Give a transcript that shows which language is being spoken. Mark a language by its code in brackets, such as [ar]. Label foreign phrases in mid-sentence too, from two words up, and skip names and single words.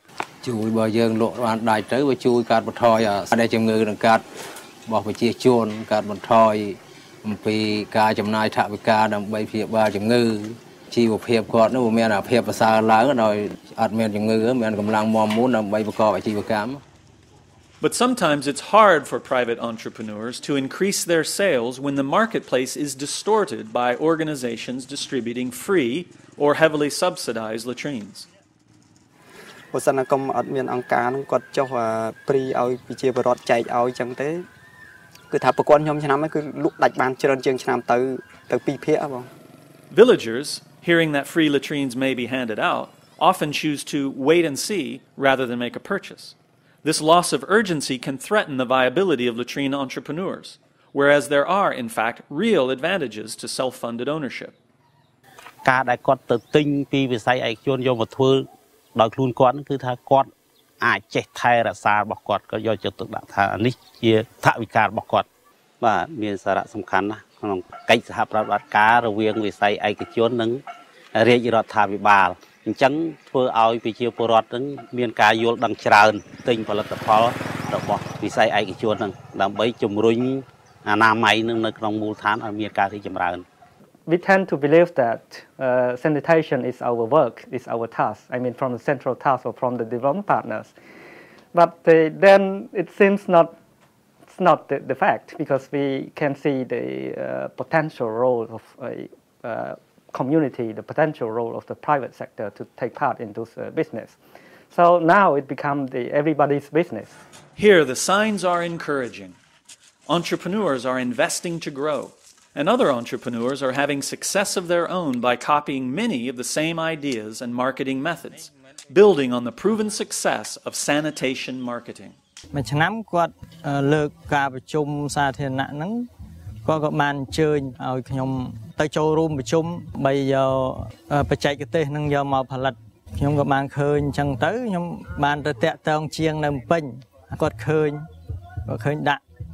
[km] ជួយបើយើងលក់បានដាច់ទៅវាជួយកាត់បន្ថយដែលជំងឺនឹងកាត់របស់ប្រជាជនកាត់បន្ថយអំពីការចំណាយថវិកាដើម្បីព្យាបាលជំងឺជីវភាពគាត់នោះមានអាភាពប្រសើរឡើងដោយអត់មានជំងឺមានកម្លាំងមាំមួនដើម្បីប្រកបអាជីវកម្ម [en] But sometimes it's hard for private entrepreneurs to increase their sales when the marketplace is distorted by organizations distributing free or heavily subsidized latrines. [km] បើសិនណាកុំអត់មានអង្គការនឹងគាត់ចុះព្រីឲ្យប្រជាពលរដ្ឋចែកឲ្យចឹងទេគឺថាប្រព័ន្ធខ្ញុំឆ្នាំហ្នឹងគឺលក់ដាច់បានច្រើនជាងឆ្នាំទៅ2ភាគបង [en] Villagers, hearing that free latrines may be handed out, often choose to wait and see rather than make a purchase. This loss of urgency can threaten the viability of latrine entrepreneurs, whereas there are, in fact, real advantages to self-funded ownership. [km] ការដែលគាត់ទៅទិញពីវិស័យឯកជនយកមកធ្វើដោយខ្លួនគាត់គឺថាគាត់អាចចេះថែរក្សារបស់គាត់ក៏យកចិត្តទុកដាក់ថានេះជាថវិការបស់គាត់បាទមានសារៈសំខាន់ណាស់ក្នុងកិច្ចសហប្រតិបត្តិការរវាងវិស័យឯកជននិងរាជរដ្ឋាភិបាលអញ្ចឹងធ្វើឲ្យប្រជាពលរដ្ឋនឹងមានការយល់ដឹងច្រើនទិញផលិតផលរបស់វិស័យឯកជននឹងដើម្បីជំរុញអនាម័យនឹងនៅក្នុងមូលដ្ឋានឲ្យមានការរីកចម្រើន [en] We tend to believe that sanitation is our work, is our task. I mean, from the central task or from the development partners. But then it seems it's not the fact because we can see the potential role of a community, the potential role of the private sector to take part in this business. So now it becomes everybody's business. Here, the signs are encouraging. Entrepreneurs are investing to grow. And other entrepreneurs are having success of their own by copying many of the same ideas and marketing methods, building on the proven success of sanitation marketing. [km] មួយឆ្នាំគាត់លើកការប្រជុំសាធារណៈហ្នឹងគាត់ក៏បានអញ្ជើញឲ្យខ្ញុំទៅចូលរួមប្រជុំបីយកបច្ចេកទេសហ្នឹងយកមកផលិតខ្ញុំក៏បានឃើញអញ្ចឹងទៅខ្ញុំបានទៅតាក់ទងជាងនៅពេញគាត់ឃើញដាក់